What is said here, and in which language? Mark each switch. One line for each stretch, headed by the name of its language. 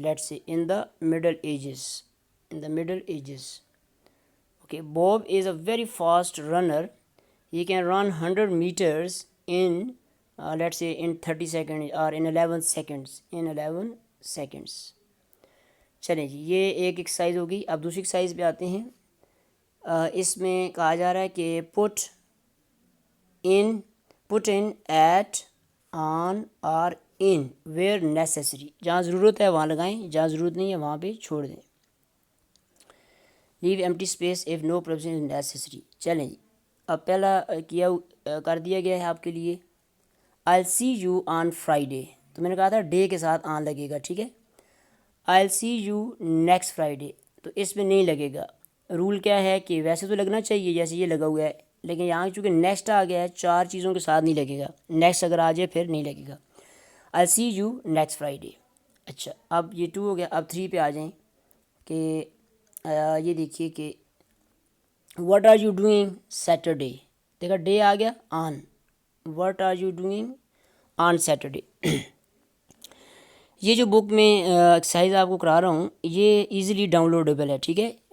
English: Let's say in the middle ages. In the middle ages. Okay. Bob is a very fast runner. He can run 100 meters in let's say in 30 seconds or in 11 seconds. In 11 seconds.
Urdu: چلیں جی یہ ایک exercise ہوگی. اب دوسری exercise پہ آتے ہیں. اس میں کہا جا رہا ہے کہ
English: put in, at, on or in where necessary,
Urdu: جہاں ضرورت ہے وہاں لگائیں، جہاں ضرورت نہیں ہے وہاں پہ چھوڑ دیں.
English: Leave empty space if no preposition is necessary.
Urdu: چلیں جی، اب پہلا کر دیا گیا ہے آپ کے لیے.
English: I'll see you on Friday.
Urdu: تو میں نے کہا تھا ڈے کے ساتھ آن لگے گا، ٹھیک ہے.
English: I'll see you next Friday.
Urdu: تو اس میں نہیں لگے گا. رول کیا ہے کہ ویسے تو لگنا چاہیے جیسے یہ لگا ہوا ہے، لیکن یہاں چونکہ نیکسٹ آ گیا ہے 4 چیزوں کے ساتھ نہیں لگے گا. نیکسٹ اگر آ جائے پھر نہیں لگے گا.
English: I'll see you next Friday.
Urdu: اچھا، اب یہ 2 ہو گیا. اب 3 پہ آ جائیں کہ یہ دیکھیے کہ
English: what are you doing Saturday.
Urdu: دیکھا ڈے آ گیا آن.
English: what are you doing on Saturday.
Urdu: یہ جو بک میں ایکسرسائز آپ کو کرا رہا ہوں یہ ایزیلی ڈاؤن لوڈیبل ہے، ٹھیک ہے.